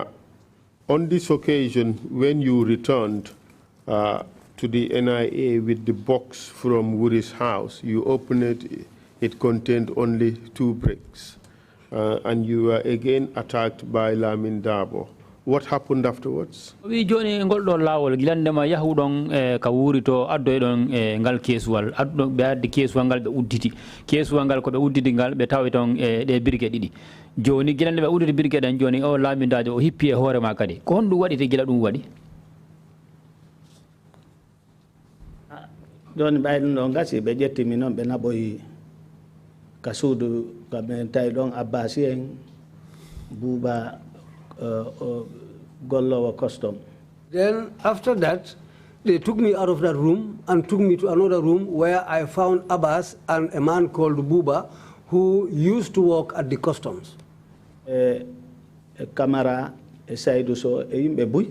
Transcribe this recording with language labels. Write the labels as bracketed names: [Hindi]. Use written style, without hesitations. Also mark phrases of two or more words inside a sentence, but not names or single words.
[English] On this occasion, when you returned to the NIA with the box from Wuri's house, you opened it, it contained only 2 bricks, and you were again attacked by Lamin Dabo. What happened afterwards? [Fula] We joni ngol do lawol gilandema yahudon ka wuri to addo don ngal kesuwal addo be addi kesuwal ngal be udditi kesuwal ngal ko be udditi ngal be tawi ton de birge didi joni gilande be udditi birge dan joni o lamindajo o hippi e hoore ma kadi ko hondu wadi te gila dum wadi joni baydum do ngasi be jetti mi non be naboyi ka suudu ka ben tay don abbasi en buba Gollowa custom. [English] Then after that, they took me out of that room and took me to another room where I found Abbas and a man called Buba who used to work at the customs. Camara, Saidu So, Imbe Bui.